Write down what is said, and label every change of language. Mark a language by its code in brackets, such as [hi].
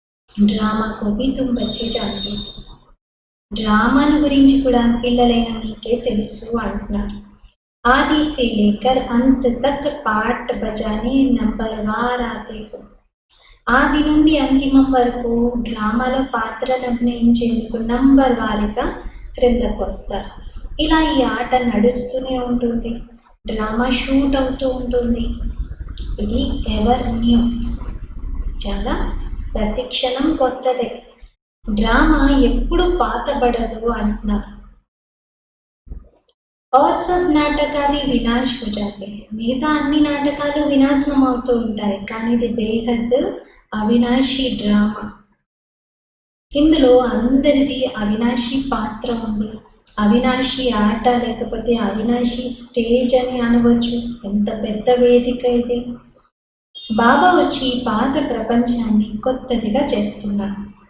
[hi] డ్రామాకు भी तुम बच्चे जानते हो. [te] డ్రామాను గురించి కూడా పిల్లలైన మీకే తెలుసు అంటున్నారు. [hi] आदि से लेकर अंत तक पाठ बजाने नंबरवार आते हो. [te] ఆది నుండి అంతిమం వరకు డ్రామాలో పాత్రను అభినయించేందుకు నంబర్ వారీగా క్రిందకు వస్తారు. ఇలా ఈ ఆట నడుస్తూనే ఉంటుంది. డ్రామా షూట్ అవుతూ ఉంటుంది. ఇది ఎవర్ న్యూ, చాలా ప్రతిక్షణం కొత్తదే. డ్రామా ఎప్పుడు పాతబడదు అంటున్నారు. [hi] और सब నాటకాది వినాశ్ हो जाते हैं. [te] మిగతా అన్ని నాటకాలు వినాశనం అవుతూ ఉంటాయి, కానీ ఇది బేహద్ అవినాశి డ్రామా. ఇందులో అందరిది అవినాశి పాత్ర ఉంది. అవినాశి ఆట లేకపోతే అవినాశి స్టేజ్ అని అనవచ్చు. ఎంత పెద్ద వేదిక ఇది. బాబా వచ్చి పాత ప్రపంచాన్ని కొత్తదిగా చేస్తున్నారు.